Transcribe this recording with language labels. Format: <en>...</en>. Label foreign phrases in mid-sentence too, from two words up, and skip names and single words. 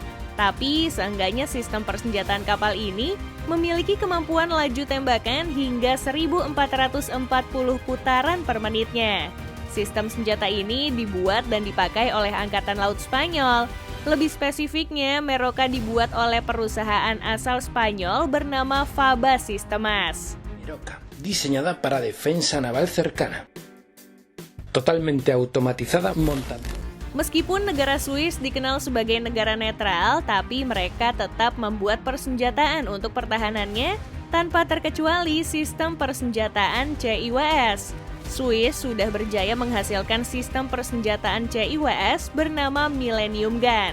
<id>Tapi seenggaknya sistem persenjataan kapal ini memiliki kemampuan laju tembakan hingga 1440 putaran per menitnya. Sistem senjata ini dibuat dan dipakai oleh Angkatan Laut Spanyol. Lebih spesifiknya, Meroka dibuat oleh perusahaan asal Spanyol bernama Faba Sistemas.</id> <es>Meroka, diseñada para defensa naval cercana. Totalmente automatizada, montada.</es> <id>Meskipun negara Swiss dikenal sebagai negara netral, tapi mereka tetap membuat persenjataan untuk pertahanannya tanpa terkecuali sistem persenjataan CIWS. Swiss sudah berjaya menghasilkan sistem persenjataan CIWS bernama Millennium Gun.</id>